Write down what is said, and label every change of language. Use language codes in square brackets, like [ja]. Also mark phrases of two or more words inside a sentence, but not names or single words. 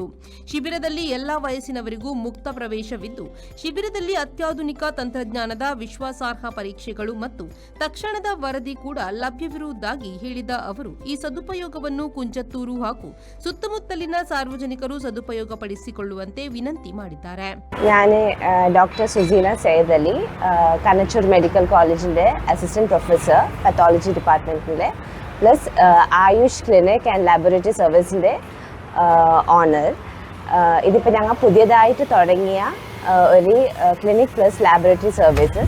[kn] ಶಿಬಿರದಲ್ಲಿ ಎಲ್ಲಾ ವಯಸ್ಸಿನವರಿಗೂ ಮುಕ್ತ ಪ್ರವೇಶವಿದ್ದು, ಶಿಬಿರದಲ್ಲಿ ಅತ್ಯಾಧುನಿಕ ತಂತ್ರಜ್ಞಾನದ ವಿಶ್ವಾಸಾರ್ಹ ಪರೀಕ್ಷೆಗಳು ಮತ್ತು ತಕ್ಷಣದ ವರದಿ ಕೂಡ ಲಭ್ಯವಿರುವುದಾಗಿ ಹೇಳಿದ ಅವರು ಈ ಸದುಪಯೋಗವನ್ನು ಕುಂಜತ್ತೂರು ಹಾಗೂ ಸುತ್ತಮುತ್ತಲಿನ ಸಾರ್ವಜನಿಕರು ಸದುಪಯೋಗಪಡಿಸಿಕೊಳ್ಳುವಂತೆ ವಿನಂತಿ ಮಾಡಿದ್ದಾರೆ. [ml] ഞാൻ ഡോക്ടർ സുജീന സയ്യിദ് അലി, കനച്ചൂർ മെഡിക്കൽ കോളേജിൻ്റെ [en] assistant professor, [ml] പത്തോളജി ഡിപ്പാർട്ട്മെന്റിലെ പ്ലസ് ആയുഷ് ക്ലിനിക് ആൻഡ് ലാബോറട്ടറി സർവീസിൻ്റെ ഓണർ. ഇതിപ്പോൾ ഞങ്ങൾ പുതിയതായിട്ട് തുടങ്ങിയ ഒരു [en] clinic plus laboratory services.